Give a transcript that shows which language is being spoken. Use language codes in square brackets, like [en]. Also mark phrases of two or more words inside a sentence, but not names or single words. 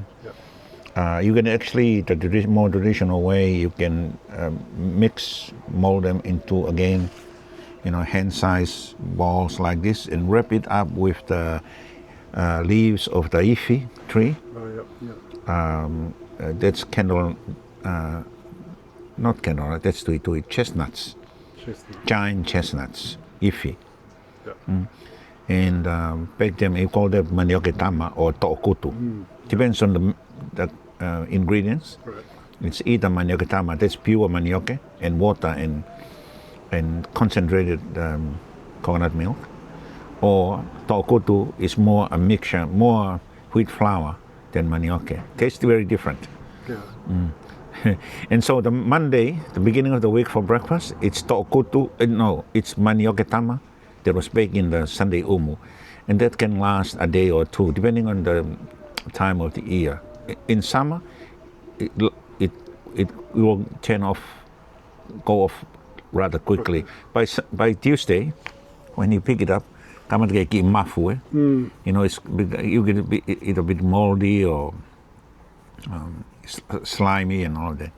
[en] You can actually, the more traditional way, you can mold them into, again, hand-sized balls like this, and wrap it up with the leaves of the ifi tree. That's candle, not candle, that's tuitui, chestnuts. Giant chestnuts, ifi. And bake them, you call them [to] manioke tama [en] or to'okutu. Depends on the ingredients. Right. It's either [to] manioke tama, [en] that's pure manioke, and water and concentrated coconut milk, or to'okutu is more a mixture, more wheat flour than manioke. Tastes very different. Yeah. And so the Monday, the beginning of the week for breakfast, it's to'okutu, it's [to] manioke tama [en] that was baked in the Sunday umu. And that can last a day or two, depending on the time of the year. In summer, it will go off rather quickly. By Tuesday, when you pick it up, mafu, you know, you get it a bit moldy or slimy and all that.